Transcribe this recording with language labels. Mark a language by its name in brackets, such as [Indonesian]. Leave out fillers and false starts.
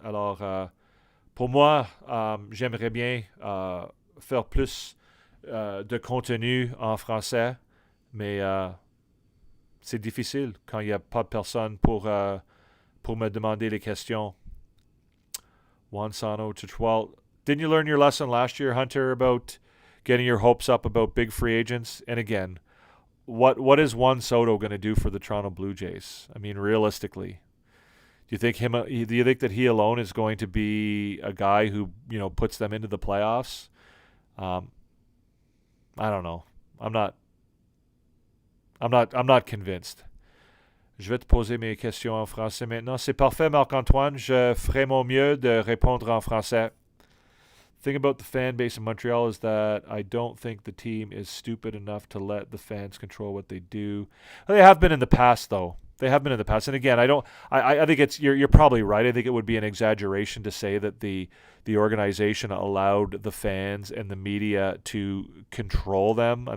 [French] Alors, pour moi, j'aimerais bien faire plus de contenu en français, mais c'est difficile quand il n'y a pas de personne pour me demander les questions. [English] Juan Sano to 12. Didn't you learn your lesson last year, Hunter, about getting your hopes up about big free agents? And again, what is Juan Soto going to do for the Toronto Blue Jays? I mean, realistically, do you think that he alone is going to be a guy who puts them into the playoffs? I don't know. I'm not convinced. [French] Je vais te poser mes questions en français maintenant. C'est parfait, Marc-Antoine. Je ferai mon mieux de répondre en français. [English] The thing about the fan base in Montreal is that I don't think the team is stupid enough to let the fans control what they do. They have been in the past, though. They have been in the past. And again, I think it's you're probably right. I think it would be an exaggeration to say that the organization allowed the fans and the media to control them.